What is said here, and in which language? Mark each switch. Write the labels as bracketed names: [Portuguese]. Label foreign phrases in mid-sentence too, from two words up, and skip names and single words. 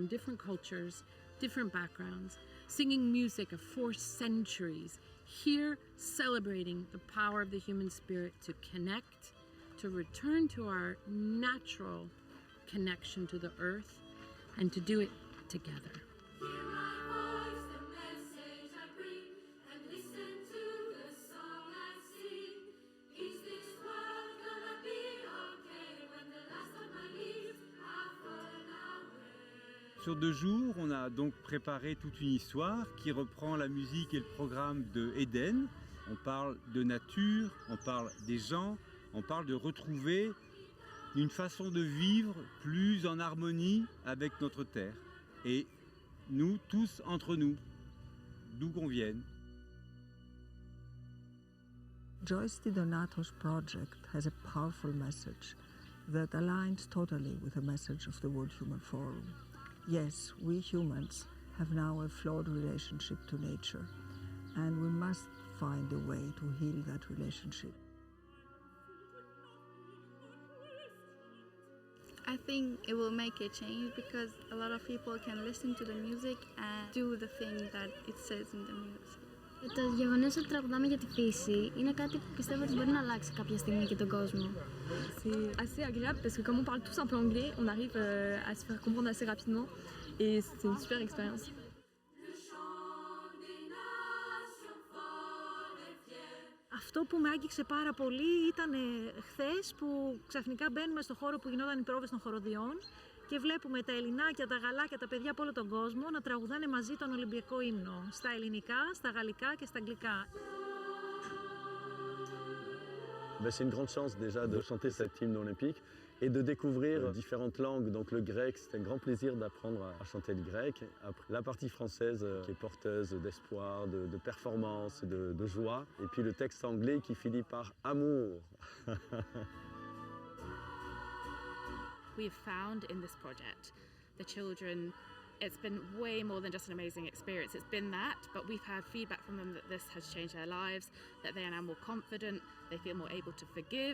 [English] different cultures, different backgrounds, singing music of 4 centuries, here celebrating the power of the human spirit to connect, to return to our natural connection to the earth, and to do it together. [French] Sur 2 jours, on a donc préparé toute une histoire qui reprend la musique et le programme de Eden. On parle de nature, on parle des gens, on parle de retrouver une façon de vivre plus en harmonie avec notre terre. Et nous tous entre nous, d'où qu'on vienne. [English] Joyce Di Donato's project has a powerful message that aligns totally with the message of the World Human Forum. Yes, we humans have now a flawed relationship to nature, and we must find a way to heal that relationship. I think it will make a change because a lot of people can listen to the music and do the thing that it says in the music. [Greek] Το γεγονός ότι τραγουδάμε για τη φύση είναι κάτι που πιστεύω ότι μπορεί να αλλάξει κάποια στιγμή και τον κόσμο. [French] C'est assez agréable parce que comme on parle tous un peu anglais, on arrive à se faire comprendre assez rapidement et c'est une super expérience. [Greek] Αυτό που με άγγιξε πάρα πολύ ήταν χθες που ξαφνικά μπαίνουμε στο χώρο που γινόταν οι πρόβες των χοροδιών και βλέπουμε τα ελληνάκια, τα γαλάκια, τα παιδιά από όλο τον κόσμο να τραγουδάνε μαζί τον Ολυμπιακό ύμνο, στα ελληνικά, στα γαλλικά και στα αγγλικά. [French] C'est une grande chance déjà de chanter cet hymne olympique et de découvrir différentes langues. Donc le grec, c'est un grand plaisir d'apprendre à chanter le grec. Après, la partie française qui est porteuse d'espoir, de performance, de joie. Et puis le texte anglais qui finit par amour. [English] We have found in this project the children, it's been way more than just an amazing experience. It's been that, but we've had feedback from them that this has changed their lives, that they are now more confident, they feel more able to forgive.